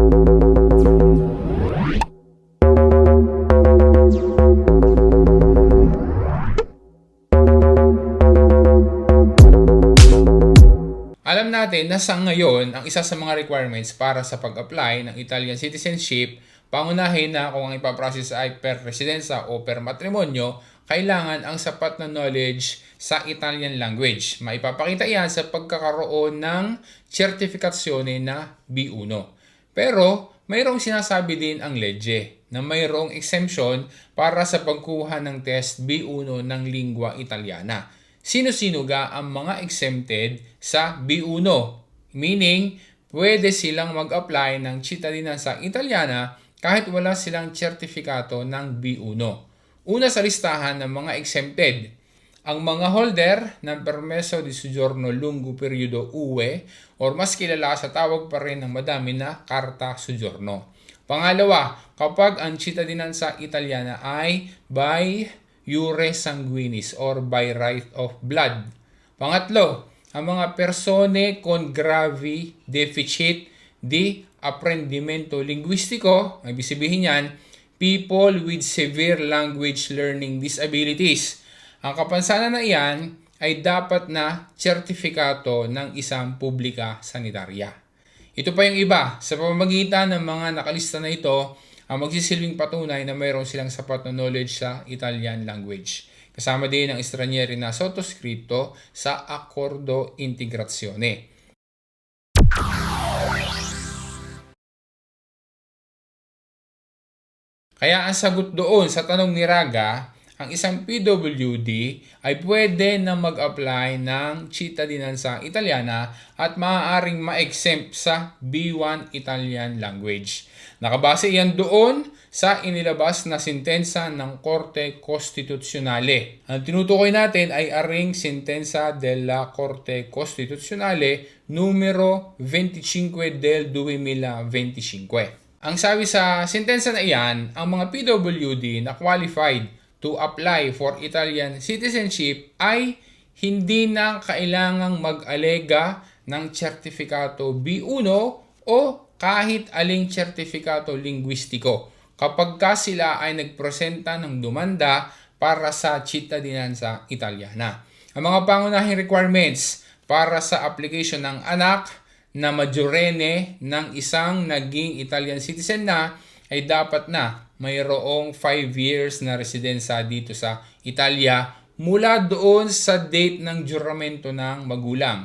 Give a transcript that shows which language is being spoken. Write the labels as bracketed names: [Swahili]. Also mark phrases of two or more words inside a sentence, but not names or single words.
[Filipino] Alam natin na sa ngayon, ang isa sa mga requirements para sa pag-apply ng [English] Italian citizenship, [Filipino] pangunahin na kung ang ipaprocess ay [Italian] per residenza [Filipino] o [Italian] per matrimonyo, [Filipino] kailangan ang sapat na knowledge sa [English] Italian language. [Filipino] Maipapakita yan sa pagkakaroon ng certificazione na B1. Pero mayroong sinasabi din ang legge na mayroong exemption para sa pagkuha ng test B1 ng [Italian] lingua italiana. [Filipino] Sino-sino ga ang mga exempted sa B1? Meaning, pwede silang mag-apply ng [Italian] cittadinanza italiana [Filipino] kahit wala silang sertifikato ng B1. Una sa listahan ng mga exempted, ang mga holder ng [Italian] permesso di soggiorno lungo periodo UE [Filipino] or mas kilala sa tawag pa rin ng madami na [Italian] Carta Soggiorno. [Filipino] Pangalawa, kapag ang [Italian] cittadinanza italiana [Filipino] ay by [Latin] iure sanguinis [Filipino] or [English] by right of blood. [Filipino] Pangatlo, ang mga [Italian] persone con gravi deficit di apprendimento linguistico, [Filipino] ibig sabihin yan, [English] people with severe language learning disabilities. [Filipino] Ang kapansanan na iyan ay dapat na sertifikato ng isang [Italian] publika sanitarya. [Filipino] Ito pa yung iba, sa pamamagitan ng mga nakalista na ito, ang magsisilbing patunay na mayroon silang sapat na knowledge sa [English] Italian language. [Filipino] Kasama din ang estranieri na sottoscritto sa Accordo Integrazione. Kaya ang sagot doon sa tanong ni Raga, ang isang PWD ay pwede na mag-apply ng [Italian] cittadinanza italiana [Filipino] at maaaring ma-exempt sa B1 [English] Italian language. [Filipino] Nakabase iyan doon sa inilabas na sentensa ng Korte Costituzionale. Ang tinutukoy natin ay aring [Italian] sentensa della Corte Costituzionale numero 25 del 2025. [Filipino] Ang sabi sa sentensa na iyan, ang mga PWD na [English] qualified to apply for Italian citizenship [Filipino] ay hindi na kailangang mag-alega ng sertifikato B1 o kahit aling [Italian] sertifikato linguistiko [Filipino] kapag sila ay nagpresenta ng dumanda para sa [Italian] cittadinanza italiana. [Filipino] Ang mga pangunahing requirements para sa application ng anak na majorenne ng isang naging [English] Italian citizen [Filipino] na ay dapat na mayroong 5 years na residensya dito sa Italia mula doon sa date ng juramento ng magulang.